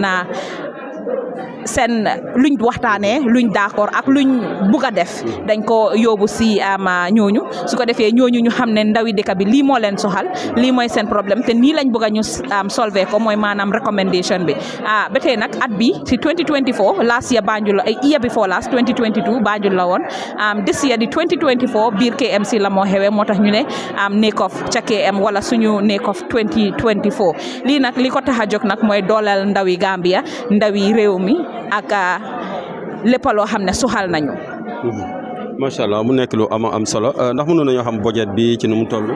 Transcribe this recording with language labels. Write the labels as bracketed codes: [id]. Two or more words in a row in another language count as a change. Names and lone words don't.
[wo] seen luñ waxtaanee luñ d'accord ak luñ bugg a def dañ ko yóbbu si ñooñu su ko defee ñooñu ñu xam ne ndawi dëkk bi lii moo leen soxal lii mooy seen problème te nii lañ bëgg a ñu solver ko mooy maanaam recommendation bi ba tey nag at bi si 2024 [en] last year [wo] Banjul [en] year before last [wo] 2022 Banjul la woon [en] this year [wo] di 2024 biir K.M.C la moo xewee moo tax ñu ne Nayconf ca KM wala suñu Nayconf 2024 lii nag li ko tax a jóg nag mooy dooleel ndawi Gambia ndawi réew mi ak lépp loo xam ne soxal nañu. [ar] ما شاء الله [wo] mu nekk lu am solo ndax mënoon nañoo xam budget bi ci nu mu toll.